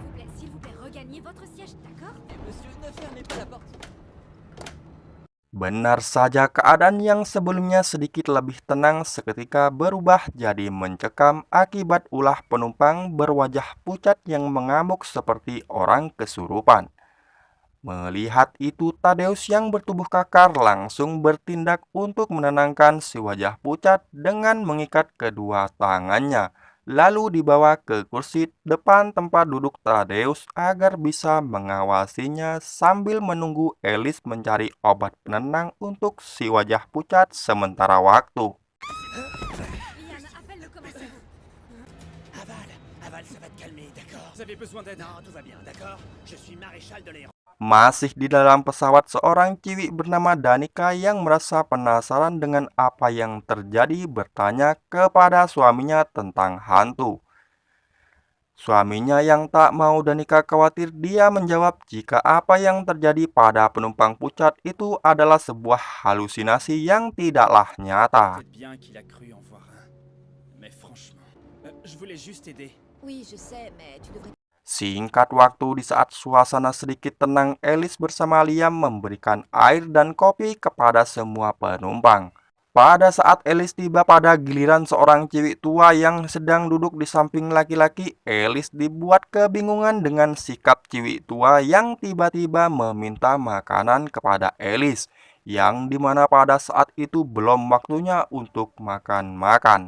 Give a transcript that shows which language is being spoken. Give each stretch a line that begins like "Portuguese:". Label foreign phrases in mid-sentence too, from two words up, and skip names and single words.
French: S'il vous plaît, regagnez votre siège, d'accord? Monsieur, ne fermez pas la porte.
Indonesian: Benar saja, keadaan yang sebelumnya sedikit lebih tenang seketika berubah jadi mencekam akibat ulah penumpang berwajah pucat yang mengamuk seperti orang kesurupan. Melihat itu, Tadeus yang bertubuh kakar langsung bertindak untuk menenangkan si wajah pucat dengan mengikat kedua tangannya, lalu dibawa ke kursi depan tempat duduk Tadeus agar bisa mengawasinya sambil menunggu Alice mencari obat penenang untuk si wajah pucat sementara waktu.
French: Liam, appelle le commissaire. Aval, ça va te calmer, d'accord? Vous avez besoin d'aide? Non, tout va bien, d'accord? Je suis maréchal de l'aéroport.
Indonesian: Masih di dalam pesawat, seorang ciwi bernama Danica yang merasa penasaran dengan apa yang terjadi bertanya kepada suaminya tentang hantu. Suaminya yang tak mau Danica khawatir, dia menjawab jika apa yang terjadi pada penumpang pucat itu adalah sebuah halusinasi yang tidaklah nyata.
French: Peut-être bien qu'il a cru en voir un. Mais franchement, je voulais juste aider. Oui, je sais, mais tu devrais...
Indonesian: Singkat waktu, di saat suasana sedikit tenang, Alice bersama Liam memberikan air dan kopi kepada semua penumpang. Pada saat Alice tiba pada giliran seorang cewek tua yang sedang duduk di samping laki-laki, Alice dibuat kebingungan dengan sikap cewek tua yang tiba-tiba meminta makanan kepada Alice, yang dimana pada saat itu belum waktunya untuk makan-makan.